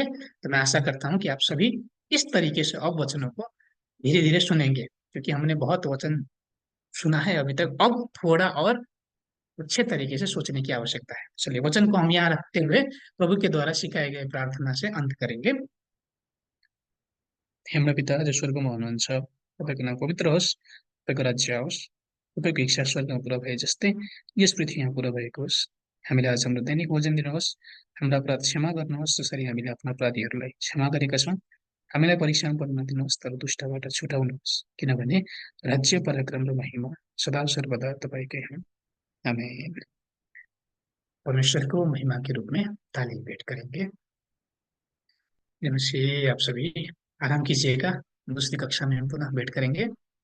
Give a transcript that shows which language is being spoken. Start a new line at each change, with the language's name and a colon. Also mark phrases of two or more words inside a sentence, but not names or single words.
Hindi: तो मैं आशा करता हूँ कि आप सभी इस तरीके से अब वचनों को धीरे धीरे सुनेंगे, क्योंकि हमने बहुत वचन सुना है अभी तक। अब थोड़ा और अच्छे तरीके से सोचने की आवश्यकता है। चलिए वचन को हम यहाँ रखते हुए प्रभु के द्वारा सिखाए गए प्रार्थना से अंत करेंगे।
Nepali: हाम्रो पिता जो स्वर्गमा हुनुहुन्छ, तपाईँको नाम पवित्र होस्, तपाईँको राज्य आओस्, तपाईँको इच्छा स्वर्गमा पुरा भए जस्तै यस पृथ्वीमा पुरा भएको होस्। हामीलाई आज हाम्रो दैनिक भोजन दिनुहोस्, हाम्रा अपराध क्षमा गर्नुहोस् जसरी हामीले आफ्ना अपराधीहरूलाई क्षमा गरेका छौँ। हामीलाई परीक्षामा पर्न दिनुहोस्, तर दुष्टबाट छुटाउनुहोस्, किनभने राज्य, पराक्रम र महिमा सदा सर्वदा तपाईँकै हुन्। आमेन।
Hindi: परमेश्वर को महिमा के रूप में ताली भेंट करेंगे। नमस्ते आप सभी, आराम कीजिएगा। दूसरी कक्षा में हम पुनः भेंट करेंगे।